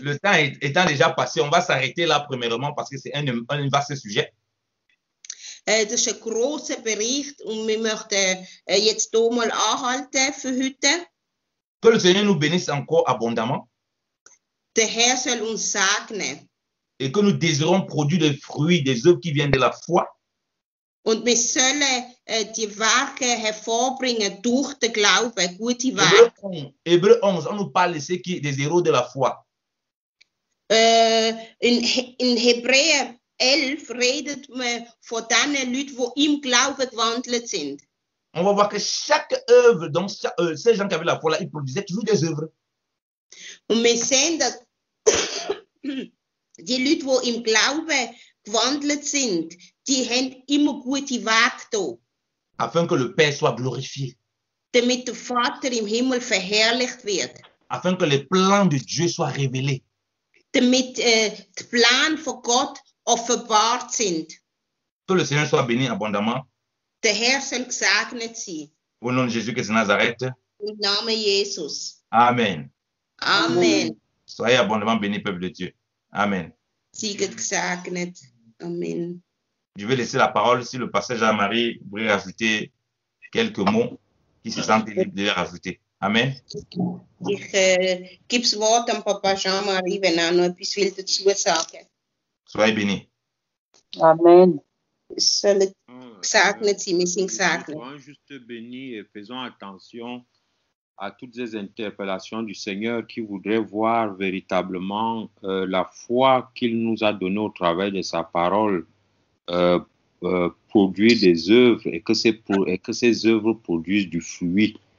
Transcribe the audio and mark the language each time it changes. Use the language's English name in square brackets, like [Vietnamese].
[French] Le temps étant déjà passé, on va s'arrêter là premièrement parce que c'est un vaste sujet. [German] Das ist ein grosser Bericht und wir möchten jetzt hier mal anhalten für heute. [French] Que le Seigneur nous bénisse encore abondamment. [German] Der Herr soll uns segnen. [French] Et que nous désirons produire des fruits, des œuvres qui viennent de la foi. [German] Und wir sollen die Werke hervorbringen durch den Glauben, gute Werke. [French] Hébreu 11, on nous parle de ceux qui des héros de la foi. [German] In Hebräer 11 redet man von den Leuten, die im Glauben gewandelt sind. [French] On va voir que chaque œuvre, donc ces gens qui avaient la foi là, ils produisaient toujours des œuvres. [German] Und wir sehen, dass die Leute, die im Glauben gewandelt sind, die haben immer gute Werke da. [French] Afin que le Père soit glorifié. [German] Damit der Vater im Himmel verherrlicht wird. [French] Afin que les plans de Dieu soient révélés. [German] Damit die Pläne von Gott offenbart sind. [French] Que le Seigneur soit béni abondamment. [German] Der Herr soll gesegnet sein. [French] Au nom de Jésus Christ de Nazareth. [German] Im Namen Jesus. Amen. Amen. [French] Soyez abondamment bénis, peuple de Dieu. Amen. [German] Seid gesegnet. Amen. [French] Je vais laisser la parole si le pasteur Jean-Marie voudrait rajouter quelques mots qui se sentent libres de les rajouter. Amen. [German] Ich gebe das Wort an Papa Jean-Marie, wenn er noch etwas will dazu sagen. [French] Soyez bénis. Amen. [German] Sollen gesegnet sein, wir sind gesegnet. [French] Soyons juste bénis et faisons attention à toutes ces interpellations du Seigneur qui voudrait voir véritablement la foi qu'il nous a donnée au travers de sa parole produire des œuvres et que ces œuvres produisent du fruit.